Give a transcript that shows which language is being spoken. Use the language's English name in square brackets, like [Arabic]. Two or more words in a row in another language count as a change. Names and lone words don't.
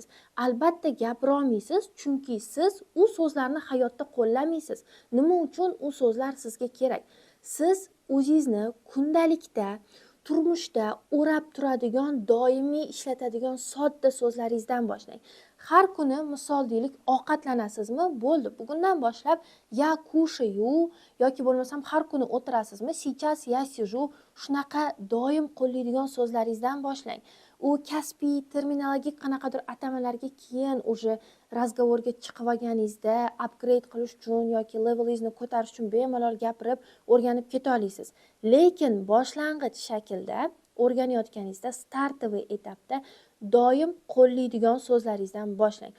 [Uzbek] Albatta gapira olmaysiz, chunki siz u so'zlarni hayotda qo'llamaysiz. Nima uchun u so'zlar sizga kerak? Siz o'zingizni kundalikda turmushda o'rab turadigan, doimiy ishlatadigan sodda so'zlaringizdan boshlang. Har kuni misol deylik ovqatlanasizmi? Bo'ldi. Bugundan boshlab [Russian] я кушаю [Uzbek] yoki bo'lmasam har kuni o'tirasizmi? [Russian] Сейчас я сижу. [Uzbek] Shunaqa doim qo'llaydigan so'zlaringizdan boshlang. U kasbiy terminologik qanaqadir atamalarga keyin o'sha razgovorga chiqib olganingizda upgrade qilish uchun yoki levelingizni ko'tarish uchun bemalol gapirib o'rganib keta olasiz. Lekin boshlang'ich shaklda o'rganayotganingizda startoviy etapda doim qo'llaydigan so'zlaringizdan boshlang.